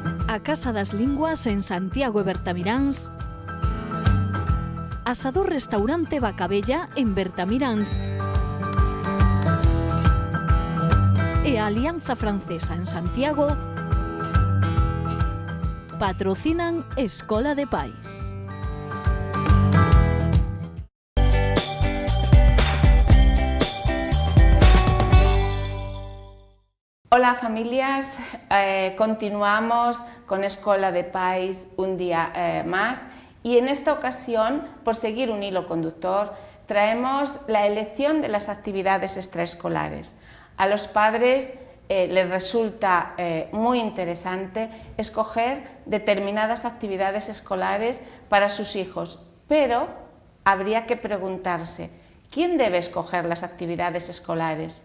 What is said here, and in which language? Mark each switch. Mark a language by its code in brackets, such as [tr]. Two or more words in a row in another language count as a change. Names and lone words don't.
[gl] a Casa das Linguas en Santiago e Bertamiráns, Asador Restaurante Bacabella en Bertamiráns e a Alianza Francesa en Santiago patrocinan Escola de Pais. [es] Hola familias, continuamos con Escola de Pais un día más y en esta ocasión, por seguir un hilo conductor, traemos la elección de las actividades extraescolares. A los padres les resulta muy interesante escoger determinadas actividades escolares para sus hijos, pero habría que preguntarse, ¿quién debe escoger las actividades escolares?